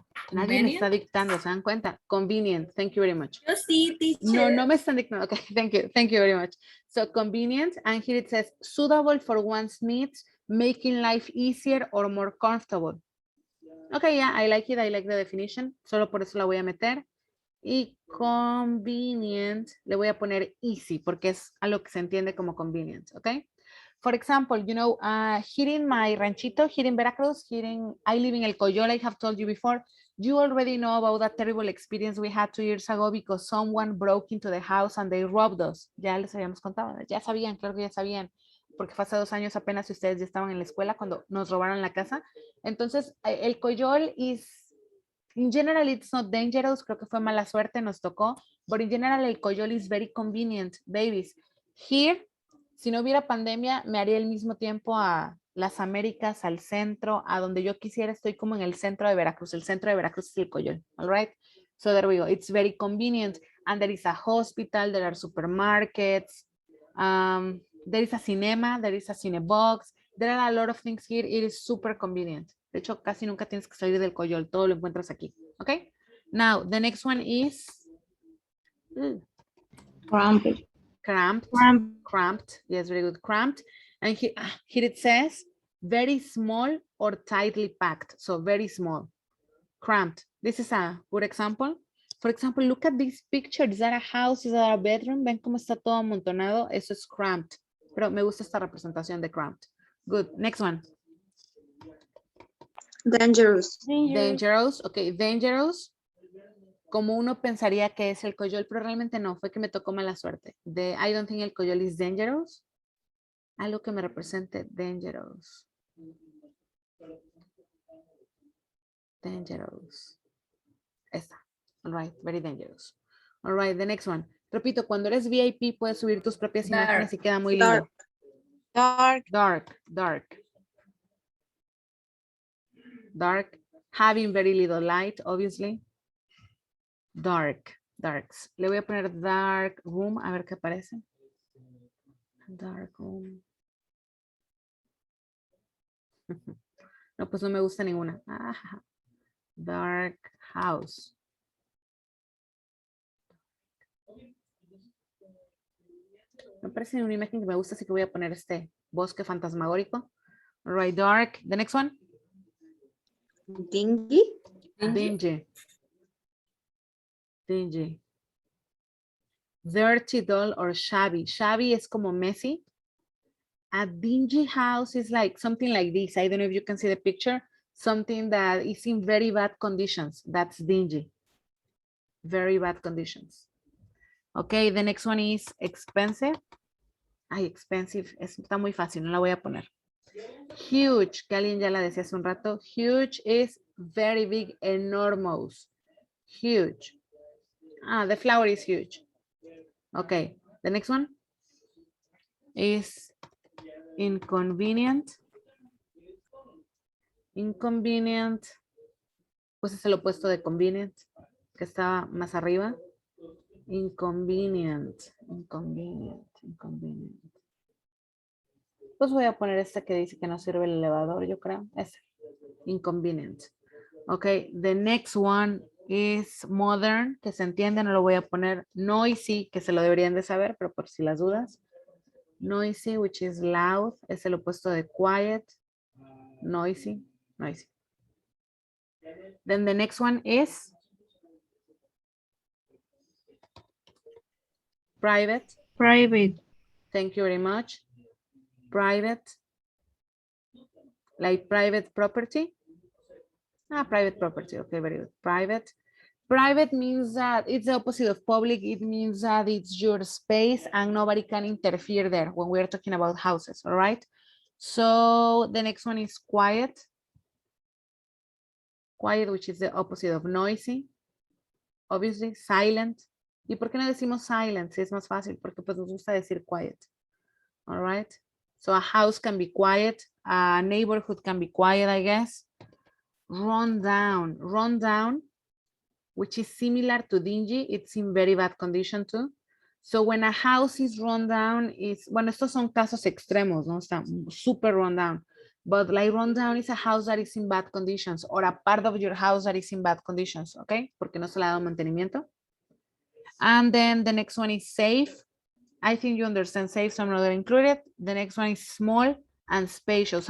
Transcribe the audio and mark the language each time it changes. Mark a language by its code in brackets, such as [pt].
[es] Nadie me está dictando, ¿se dan cuenta? [en] Convenient, thank you very much. [es] Yo sí, teacher. No, no me están dictando. [en] Okay, thank you very much. So convenient, and here it says suitable for one's needs, making life easier or more comfortable. Okay, yeah, I like it, I like the definition. [es] Solo por eso la voy a meter. Y convenient, le voy a poner easy, porque es a lo que se entiende como convenient, okay? [en] For example, you know, here in my ranchito, here in Veracruz, I live in El Coyol, I have told you before. You already know about that terrible experience we had 2 years ago because someone broke into the house and they robbed us. [es] Ya les habíamos contado, ya sabían, claro que ya sabían. porque fue hace 2 años apenas y ustedes ya estaban en la escuela cuando nos robaron la casa. Entonces, el coyol [en] in general, it's not dangerous. [es] Creo que fue mala suerte, nos tocó. [en] But in general, el coyol is very convenient, babies. Here, [es] si no hubiera pandemia, me haría el mismo tiempo a las Américas, al centro, a donde yo quisiera. Estoy como en el centro de Veracruz. El centro de Veracruz es el coyol, [en] all right? So there we go. It's very convenient. And there is a hospital, there are supermarkets, there is a cinema, there is a cinebox. There are a lot of things here. It is super convenient. [es] De hecho, casi nunca tienes que salir del coyol. Todo lo encuentras aquí. [en] Okay? Now, the next one is Cramped. cramped. Cramped. Cramped. Yes, very good. Cramped. And here it says very small or tightly packed. So very small. Cramped. This is a good example. For example, look at this picture. Is that a house? Is that a bedroom? [es] ¿Ven cómo está todo amontonado? Eso es cramped. Pero me gusta esta representación de cramped. [en] Good. Next one. Dangerous. Dangerous. Ok, dangerous. [es] Como uno pensaría que es el coyol, pero realmente no. Fue que me tocó mala suerte. [en] I don't think el coyol is dangerous. [es] Algo que me represente [en] dangerous. Dangerous. Esta. All right, very dangerous. All right, the next one. [es] Repito, cuando eres VIP puedes subir tus propias imágenes y queda muy lindo. [en] Dark. Dark, dark. Dark. Having very little light, obviously. Dark, darks. [es] Le voy a poner dark room, a ver qué aparece. Dark room. No, pues no me gusta ninguna. Ah, dark house. Me parece una imagen que me gusta, así que voy a poner este bosque fantasmagórico. [en] All right, dark. The next one. Dingy. Dingy. Dingy. Dirty, dull, or shabby. [es] Shabby es como messy. [en] A dingy house is like something like this. I don't know if you can see the picture. Something that is in very bad conditions. That's dingy. Very bad conditions. Okay, the next one is expensive. Ay, expensive. [es] Está muy fácil, no la voy a poner. Huge, que alguien ya la decía hace un rato. [en] Huge is very big, enormous. Huge. Ah, the flower is huge. Okay, the next one is inconvenient. Inconvenient. [es] Pues es el opuesto de convenient, que está más arriba. [en] Inconvenient. Inconvenient. Inconvenient. [es] Pues voy a poner este que dice que no sirve el elevador, yo creo. Ese. Inconvenient. [en] Okay, the next one is modern, [es] que se entiende, no lo voy a poner. Noisy, que se lo deberían de saber, pero por si las dudas. [en] Noisy, which is loud, [es] es el opuesto de quiet. [en] Noisy, noisy. Then the next one is private. Private. Thank you very much. Private. Like private property. Ah, private property. Okay, very good. Private. Private means that it's the opposite of public. It means that it's your space and nobody can interfere there when we're talking about houses, all right? So the next one is quiet. Quiet, which is the opposite of noisy. Obviously, silent. [es] ¿Y por qué no decimos silent? Si es más fácil, porque pues nos gusta decir quiet. [en] All right? So a house can be quiet. A neighborhood can be quiet, I guess. Run down. Run down, which is similar to dingy. It's in very bad condition too. So when a house is run down, [es] bueno, estos son casos extremos, ¿no? Está super run down. [en] But like run down is a house that is in bad conditions or a part of your house that is in bad conditions, okay? [es] Porque no se le ha dado mantenimiento. [en] And then the next one is safe. I think you understand safe, so I'm not going to include it. The next one is small and spacious.